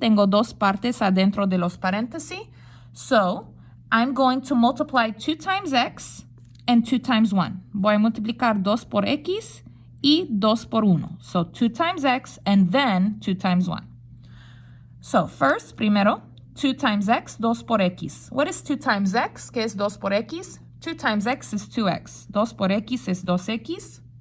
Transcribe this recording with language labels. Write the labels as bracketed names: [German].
[Spanish] Tengo dos partes adentro de los paréntesis. [English] So, I'm going to multiply 2 times x and 2 times 1. [Spanish] Voy a multiplicar 2 por x y 2 por 1. [English] So, 2 times x and then 2 times 1. So, first, primero, 2 times x, [Spanish] 2 por x. [English] What is 2 times x? [Spanish] ¿Qué es 2 por x? [English] 2 times x is 2x. [Spanish] 2 por x es 2x.